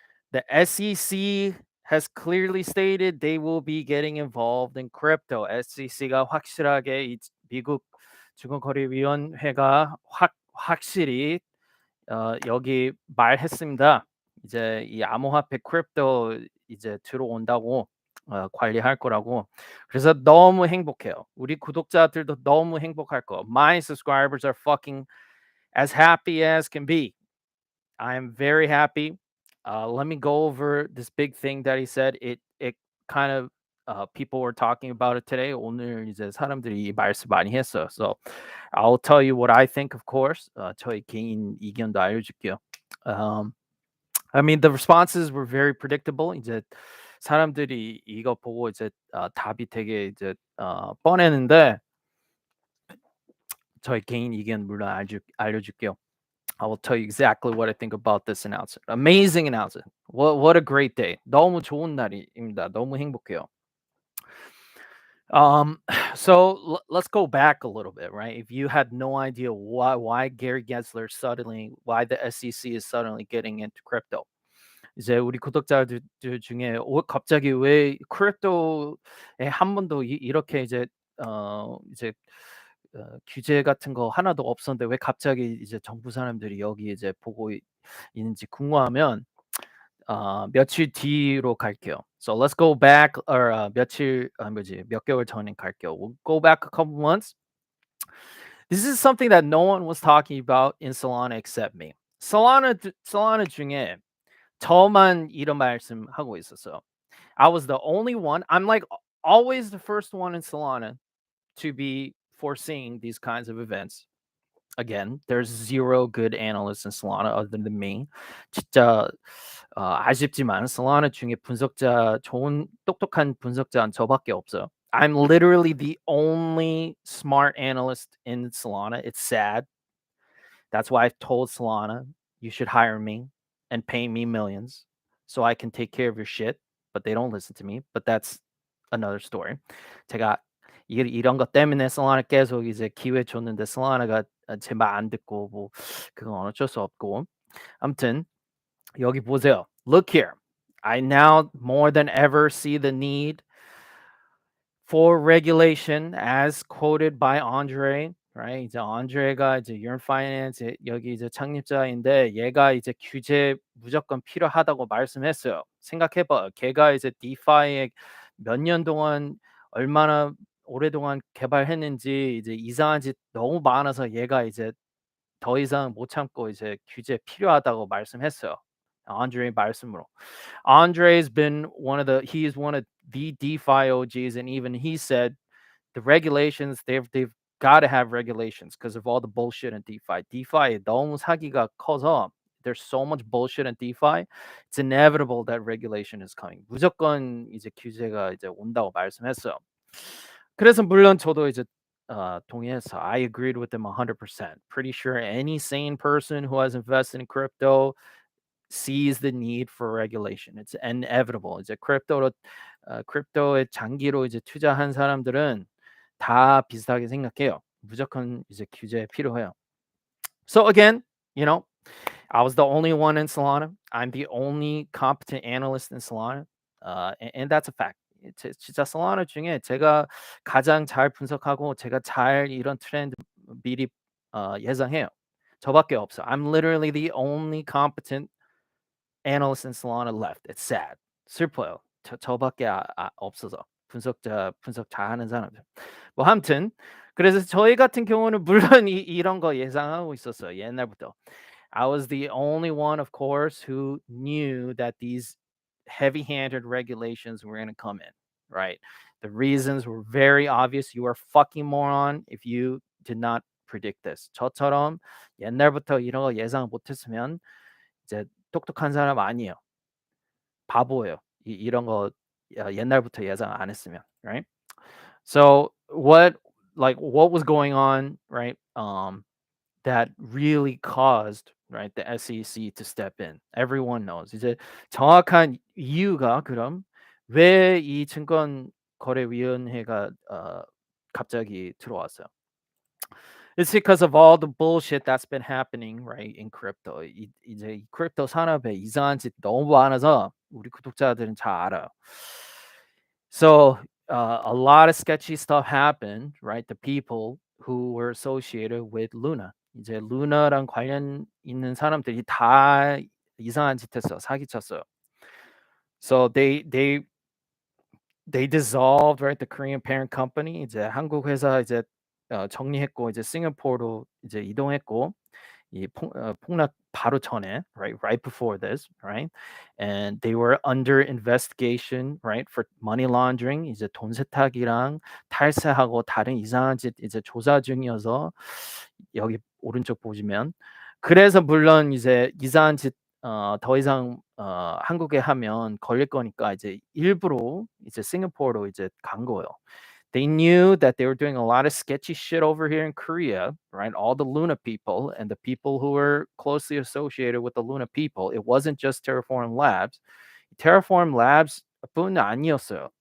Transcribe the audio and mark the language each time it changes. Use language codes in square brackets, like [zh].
[en] The SEC has clearly stated they will be getting involved in crypto. [ko] SEC가 확실하게 미국 증권거래위원회가 확실히 여기 말했습니다. 이제 이 암호화폐 크립토 이제 들어온다고 관리할 거라고. 그래서 너무 행복해요. 우리 구독자들도 너무 행복할 거. [en] My subscribers are fucking as happy as can be. I am very happy. Let me go over this big thing that he said. It kind of people were talking about it today. [ko] 오늘 이제 사람들이 이 말씀 많이 했어요. [en] So I'll tell you what I think, of course. [ko] 저희 개인 의견도 알려줄게요. [en] I mean, the responses were very predictable. [ko] 이제 사람들이 이거 보고 이제 답이 되게 이제 뻔했는데 저희 개인 의견 물론 알려줄게요. [en] I will tell you exactly what I think about this announcement. Amazing announcement. What a great day. [ko] 너무 좋은 날입니다. 너무 행복해요. [en] So let's go back a little bit, right? If you had no idea why Gary Gensler why the SEC is suddenly getting into crypto, [ko] 이제 우리 구독자들 중에 갑자기 왜 크립토에 한 번도 이렇게 이제 이제 규제 같은 거 하나도 없었는데 왜 갑자기 이제 정부 사람들이 여기 이제 보고 있는지 궁금하면 며칠 뒤로 갈게요. [en] So let's go back or [ko] 몇 개월 전에 갈게요. [en] We'll go back a couple months. This is something that no one was talking about in Solana except me. [ko] Solana 중에 저만 이런 말씀하고 있었어요. [en] I was the only one. I'm like always the first one in Solana to be foreseeing these kinds of events. Again, there's zero good analysts in Solana other than me. [ko] 진짜 아쉽지만 Solana 중에 좋은 똑똑한 분석자는 저밖에 없어요. [en] I'm literally the only smart analyst in Solana. It's sad. That's why I've told Solana, you should hire me and pay me millions so I can take care of your shit. But they don't listen to me. But that's another story. [ko] 제가 이런 것 때문에 Solana 계속 이제 기회 줬는데 Solana가 제 말 안 듣고 뭐 그건 어쩔 수 없고. 아무튼 여기 보세요. [en] Look here. I now more than ever see the need for regulation as quoted by Andre, right? [ko] 이제 Andre가 이제 Yearn Finance 여기 이제 창립자인데 얘가 이제 규제 무조건 필요하다고 말씀했어요. 생각해봐. 걔가 이제 DeFi에 몇 년 동안 얼마나 오랫동안 개발했는지 이제 이상한 짓 너무 많아서 얘가 이제 더 이상 못 참고 이제 규제 필요하다고 말씀했어요. Andre 말씀으로. [en] Andre's been he's one of the DeFi OGs, and even he said the regulations they've got to have regulations because of all the bullshit in DeFi. DeFi [ko] 너무 사기가 커서 [en] there's so much bullshit in DeFi. It's inevitable that regulation is coming. [ko] 무조건 이제 규제가 이제 온다고 말씀했어요. 그래서 물론 저도 이제 동의해서 [en] I agreed with them 100%. Pretty sure any sane person who has invested in crypto sees the need for regulation. It's inevitable. [ko] 이제 크립토에 장기로 이제 투자한 사람들은 다 비슷하게 생각해요. 무조건 이제 규제 필요해요. [en] So again, you know, I was the only one in Solana. I'm the only competent analyst in Solana, and that's a fact. [ko] 진짜 Solana 중에 제가 가장 잘 분석하고 제가 잘 이런 트렌드 미리 예상해요. 저밖에 없어. [en] I'm literally the only competent analyst in Solana left. It's sad. [ko] 슬퍼요. 저밖에 없어서 분석 잘하는 사람들. 뭐 아무튼 그래서 저희 같은 경우는 물론 이런 거 예상하고 있었어요. 옛날부터. [en] I was the only one, of course, who knew that these heavy-handed regulations were going to come in, right? The reasons were very obvious. You are a fucking moron if you did not predict this. [ko] 저처럼 옛날부터 이런 거 예상 못했으면 이제 똑똑한 사람 아니에요. 바보예요. 이런 거 옛날부터 예상 안 했으면, [en] right? So what was going on, right? That really caused right? The SEC to step in. Everyone knows. [ko] 이제 정확한 이유가 그럼 왜 이 증권거래위원회가 갑자기 들어왔어요? [en] It's because of all the bullshit that's been happening, right, in crypto. [ko] 이제 이 크립토 산업에 이상한 짓 너무 많아서 우리 구독자들은 잘 알아요. [en] So a lot of sketchy stuff happened, right? The people who were associated with Luna. [ko] 이제 루나랑 관련 있는 사람들이 다 이상한 짓 했어. 사기쳤어요. [en] So they dissolved, right, the Korean parent company. [ko] 이제 한국 회사 이제 정리했고 이제 싱가포르로 이제 이동했고 이 폭락 바로 전에, [en] right before this, right, and they were under investigation, right, for money laundering. [ko] 이제 돈 세탁이랑 탈세하고 다른 이상한 짓 이제 조사 중이어서 여기 오른쪽 보시면 그래서 물론 이제 이상한 짓 더 이상 한국에 하면 걸릴 거니까 이제 일부러 이제 싱가포르로 이제 간 거예요. [en] They knew that they were doing a lot of sketchy shit over here in Korea, right? All the Luna people and the people who were closely associated with the Luna people. It wasn't just Terraform Labs. [ko] Terraform Labs뿐 아니었어요.